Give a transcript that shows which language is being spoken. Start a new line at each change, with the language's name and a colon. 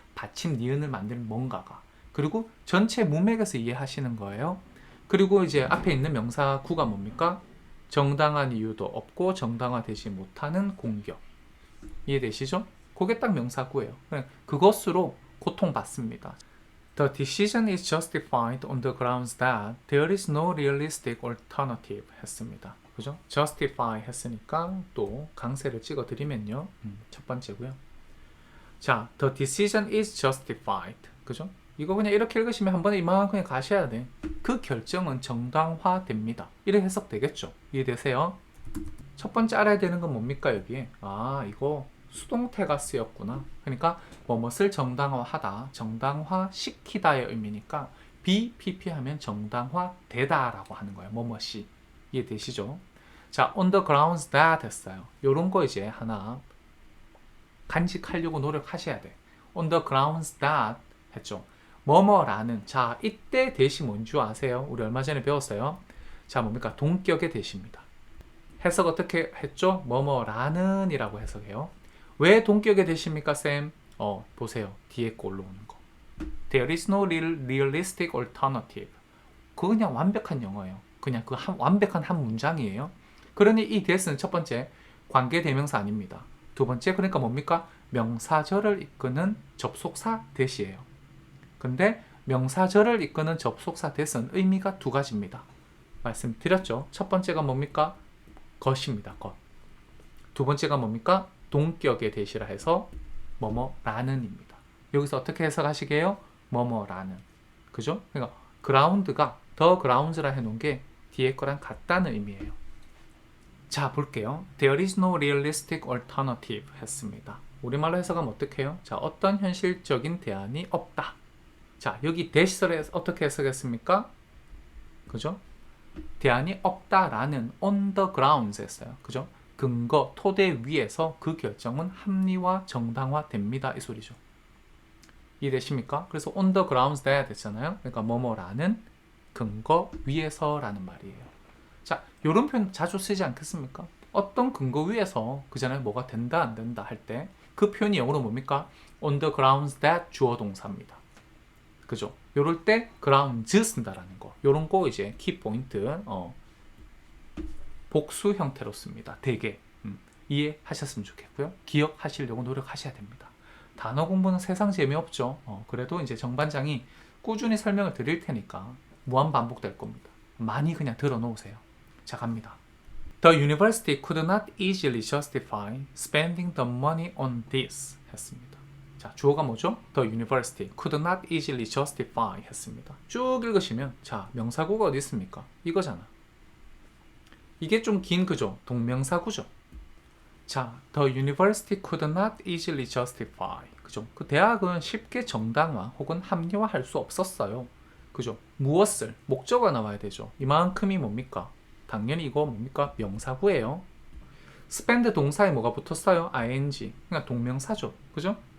Korean: 받침, 니은을 만드는 뭔가가. 그리고 전체 문맥에서 이해하시는 거예요. 그리고 이제 앞에 있는 명사구가 뭡니까? 정당한 이유도 없고 정당화되지 못하는 공격. 이해되시죠? 그게 딱 명사구예요. 그것으로 고통받습니다.
English: The decision is justified on the grounds that there is no realistic alternative
Korean: 했습니다. 그죠? justify 했으니까 또 강세를 찍어 드리면요. 첫 번째고요.
English: 자, the decision is justified.
Korean: 그죠? 이거 그냥 이렇게 읽으시면 한 번에 이만큼 그냥 가셔야 돼. 그 결정은 정당화됩니다. 이렇게 해석되겠죠? 이해되세요? 첫 번째 알아야 되는 건 뭡니까 여기에? 이거 수동태가 쓰였구나. 그러니까 뭐뭇을 정당화하다, 정당화시키다의 의미니까 BPP 하면 정당화되다 라고 하는 거예요. 뭐뭇이. 이해되시죠?
English: 자, on the grounds that
Korean: 했어요. 요런 거 이제 하나 간직하려고 노력하셔야 돼.
English: on the grounds that
Korean: 했죠. 뭐뭐라는. 자, 이때 대시 뭔지 아세요? 우리 얼마 전에 배웠어요. 자, 뭡니까? 동격의 대시입니다. 해석 어떻게 했죠? 뭐뭐라는 이라고 해석해요. 왜 동격의 대시입니까, 쌤? 보세요. 뒤에 거 올라오는 거.
English: There is no realistic alternative.
Korean: 그거 그냥 완벽한 영어예요. 그냥 그 완벽한 한 문장이에요. 그러니 이 that은 첫 번째 관계대명사 아닙니다. 두 번째 그러니까 뭡니까? 명사절을 이끄는 접속사 that이에요. 근데 명사절을 이끄는 접속사 that은 의미가 두 가지입니다. 말씀드렸죠. 첫 번째가 뭡니까? 것입니다. 것. 두 번째가 뭡니까? 동격의 대시라 해서 뭐뭐라는입니다. 여기서 어떻게 해석하시게요? 뭐뭐라는. 그죠? 그러니까 그라운드가 더 그라운드라 해놓은 게 뒤에 거랑 같다는 의미예요. 자, 볼게요.
English: There is no realistic alternative 했습니다.
Korean: 우리말로 해석하면 어떻게 해요? 자, 어떤 현실적인 대안이 없다. 자, 여기 대시를 어떻게 해석했습니까? 그죠? 대안이 없다라는
English: on the grounds
Korean: 했어요. 그죠? 근거, 토대 위에서 그 결정은 합리화, 정당화됩니다. 이 소리죠. 이해되십니까? 그래서
English: on the grounds that
Korean: 됐잖아요. 그러니까 뭐뭐라는 근거 위에서라는 말이에요. 자, 이런 표현 자주 쓰지 않겠습니까? 어떤 근거 위에서 그전에 뭐가 된다 안 된다 할 때 그 표현이 영어로 뭡니까?
English: on the grounds that
Korean: 주어 동사입니다. 그죠? 요럴 때 grounds 쓴다라는 거. 요런 거 이제 키 포인트 복수 형태로 씁니다. 되게 이해하셨으면 좋겠고요. 기억하시려고 노력하셔야 됩니다. 단어 공부는 세상 재미없죠. 그래도 이제 정반장이 꾸준히 설명을 드릴 테니까 무한 반복될 겁니다. 많이 그냥 들어놓으세요.
English: 자, 갑니다. The university could not easily justify spending the money on this
Korean: 했습니다. 자, 주어가 뭐죠?
English: The university could not easily justify
Korean: 했습니다. 쭉 읽으시면 자, 명사구가 어디 있습니까? 이거잖아. 이게 좀 긴 그죠? 동명사구죠.
English: 자, the university could not easily justify.
Korean: 그죠? 그 대학은 쉽게 정당화 혹은 합리화할 수 없었어요. 그죠? 무엇을? 목적어가 나와야 되죠. 이만큼이 뭡니까? 당연히 이거 뭡니까? 명사구예요. spend 동사에 뭐가 붙었어요? ing. 그러니까 동명사죠. 그죠?